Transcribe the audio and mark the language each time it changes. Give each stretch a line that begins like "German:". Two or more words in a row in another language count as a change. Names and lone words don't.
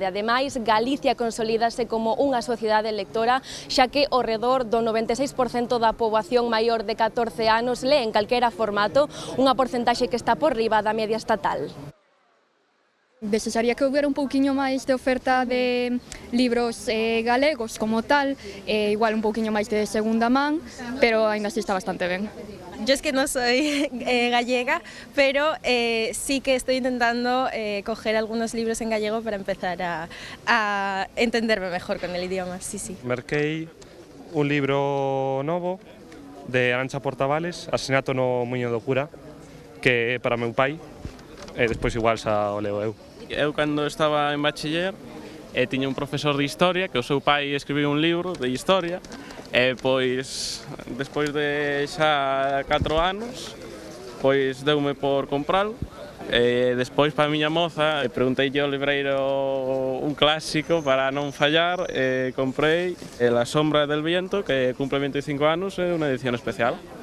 Galician: Ademais, Galicia consolídase como unha sociedade lectora, xa que ao redor do 96% da poboación maior de 14 anos lee en calquera formato, unha porcentaxe que está por riba da media estatal. Desearía que houbera un pouquiño máis de oferta de libros galegos como tal, igual un pouquiño máis de segunda man, pero aínda así está bastante ben.
Spanish: Yo es que no soy gallega, pero sí que estoy intentando coger algunos libros en gallego para empezar a entenderme mejor con el idioma, sí, sí.
Galician: Merquei un libro novo de Arantxa Portavales, Asesinato no Muiño do Cura, que é para meu pai, e despois igual xa o leo eu. Eu, cando estaba en bachiller, tiña un profesor de historia, que o seu pai escribiu un libro de historia, e pois, despois de xa 4 anos, pois deume por compralo, Despois, para a miña moza, preguntei ao libreiro un clásico para non fallar, comprei La sombra del viento, que cumple 25 anos, é unha edición especial.